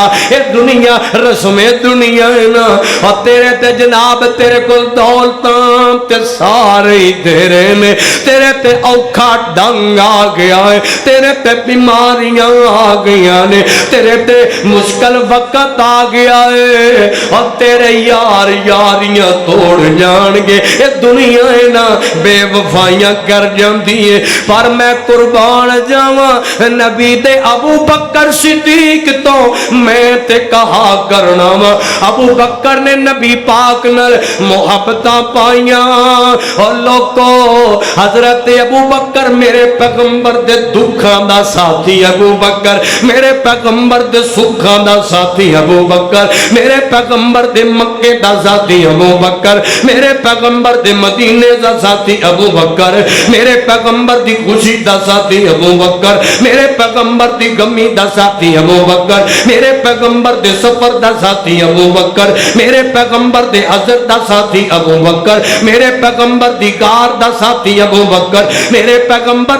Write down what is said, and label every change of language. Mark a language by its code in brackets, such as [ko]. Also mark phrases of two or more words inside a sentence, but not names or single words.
[pa] اے دنیا رسم دنیا ہے نا اور تیرے تے جناب تیرے کول دولتاں تے سارے ہی تیرے نے. تیرے تے اوکھا ڈنگ آ گیا ہے تیرے تے بیماریاں آ گیا نے تیرے تے مشکل وقت آ گیا ہے اور تیرے یار یاریاں توڑ جان گے. یہ دنیا ہے نا بے وفائیاں کر جاندی ہے, پر میں قربان جاواں نبی دے ابو بکر صدیق تو میں تے کہا کرنا وا. ابو بکر نے نبی پاک نال محبتاں پائیاں. اور لوکو حضرت ابو بکر میرے پیغمبر دے دکھاں دا ساتھی, ابو بکر میرے پیغمبر دے سکھاں دا ساتھی, ابو بکر میرے پیغمبر دے مکے دا ساتھی, ابو بکر میرے پیغمبر دے مدینے دا ساتھی, ابو بکر میرے پیغمبر دی خوشی دا ساتھی, ابو بکر میرے پیغمبر دی غمی دا ساتھی, ابو بکر میرے پیغمبر دے سفر دا ساتھی, ابو بکر میرے پیغمبر دے حضر دا ساتھی, ابو بکر میرے پیغمبر دی غار دا ساتھی, ابو بکر میرے پیغمبر